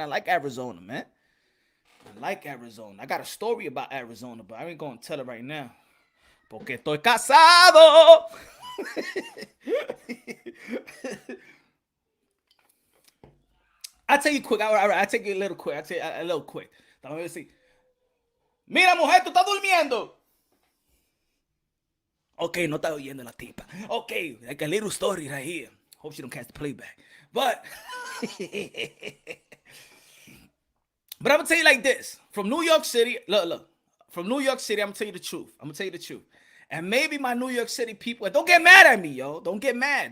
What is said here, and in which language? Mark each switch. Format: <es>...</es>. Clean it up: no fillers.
<en>I like Arizona, man. I got a story about Arizona, but I ain't gonna tell it right now.</en> <es>Porque estoy casado.</es> <en>I'll tell you quick. I'll take you a little quick. I'll tell you a little quick. Let's see.</en> <es>Mira, mujer, tú estás durmiendo. Okay, no está oyendo la tipa.</es> <en>Okay, like a little story right here. Hope she don't catch the playback. But I'm going to tell you like this. From New York City, look. From New York City, I'm going to tell you the truth. And maybe my New York City people, don't get mad at me, yo. Don't get mad.</en>